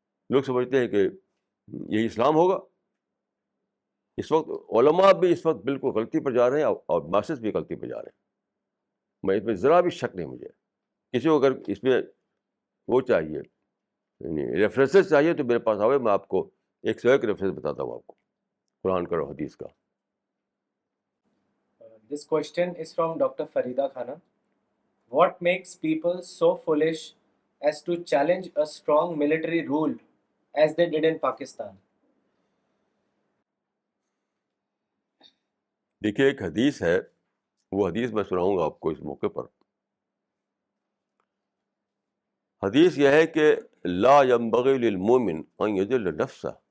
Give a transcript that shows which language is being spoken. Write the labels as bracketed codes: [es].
[ur] لوگ سمجھتے ہیں کہ یہی اسلام ہوگا. اس وقت علماء بھی اس وقت بالکل غلطی پر جا رہے ہیں اور ماسز بھی غلطی پر جا رہے ہیں. میں اس میں ذرا بھی شک نہیں. مجھے کسی کو اگر اس میں وہ چاہیے ریفرنسز چاہیے تو میرے پاس آئے، میں آپ کو ایک سے ایک ریفرنس بتاتا ہوں آپ کو قرآن کا اور حدیث کا. [en] This question is from Dr. Farida Khana. What makes people so foolish as to challenge a strong military rule as they did in Pakistan? [ur] دیکھیے ایک حدیث ہے، وہ حدیث میں سناؤں گا آپ کو اس موقع پر. حدیث یہ ہے کہ [ar] لا ينبغي للمؤمن ان يذل نفسه.